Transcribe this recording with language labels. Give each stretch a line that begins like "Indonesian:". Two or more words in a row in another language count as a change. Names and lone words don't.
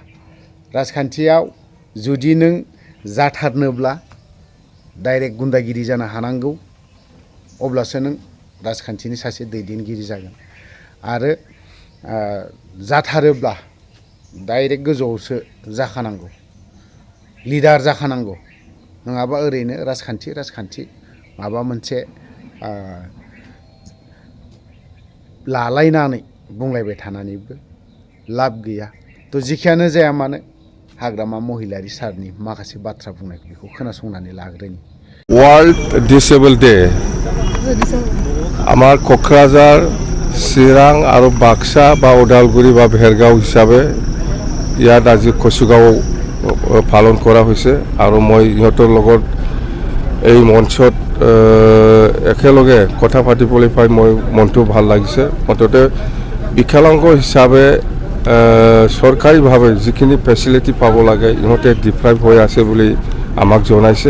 Bodo: राजखान्थियाव जुदि नों जाथारनोब्ला डाइरेक्ट गुन्दागिरि जानो हानांगौ अब्लासो नों राजखान्थिनि सासे दैदेनगिरि जागोन आरो जाथारोब्ला डाइरेक्ट गोजौआवसो जाखानांगौ लिडार जाखानांगौ नङाबा ओरैनो राजखान्थि माबा मोनसे लालायनानै बुंलायबाय थानानैबो लाब गैया। थ' जेखियानो जाया मानो हाग्रामा महिलारि सारनि माखासे बाथ्रा बुंनायखौ बेखौ खोनासंनानै लाग्रोनि।
English: World Disable Day
Assamese: আমাৰ কোকৰাঝাৰ চিৰাং আৰু বাক্সা বা উদালগুৰি বা ভেৰগাঁও হিচাপে ইয়াত আজি কচুগাঁও পালন কৰা হৈছে আৰু মই ইহঁতৰ লগত এই মঞ্চত একেলগে কথা পাতিবলৈ পাই মই মনটো ভাল লাগিছে। মুঠতে বিকলাংগ হিচাপে চৰকাৰীভাৱে যিখিনি ফেচিলিটি পাব লাগে ইহঁতে ডিপ্ৰাইভ হৈ আছে বুলি আমাক জনাইছে।